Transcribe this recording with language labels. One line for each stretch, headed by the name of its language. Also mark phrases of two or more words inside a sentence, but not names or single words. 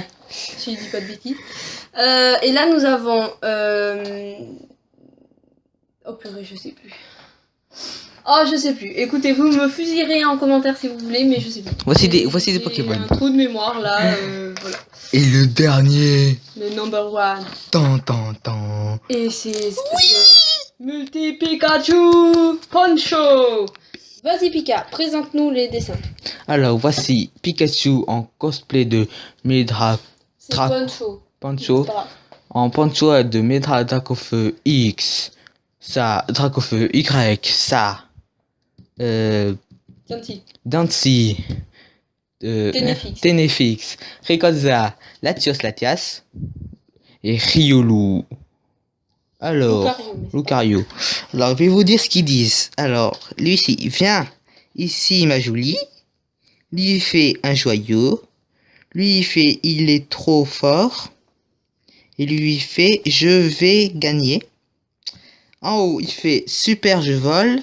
French: Si je dis pas de bêtises. Et là nous avons... Oh purée, je sais plus. Oh, je sais plus. Écoutez, vous me fusillerez en commentaire si vous voulez, mais je sais plus. Voici des J'ai Pokémon. un trou de mémoire là, voilà. Et le dernier. Le number one. Tan, tan, tan. Et c'est... Multi-Pikachu Poncho. Vas-y Pika, présente-nous les dessins. Alors voici Pikachu en cosplay de Medra C'est Tra- Poncho. Pancho. En Pancho de Medra Dracofeu X. Ça, Dracofeu Y. Ça. Gentil. Dancy. Ténéfix. Ténéfix. Rayquaza. Latios Latias. Et Riolu. Alors. Lucario, mais c'est Lucario. Alors, je vais vous dire ce qu'ils disent. Alors, lui ici, viens ici, ma jolie. Lui, il fait un joyau. Lui, il fait il est trop fort. Et lui fait je vais gagner. En haut, il fait super, je vole.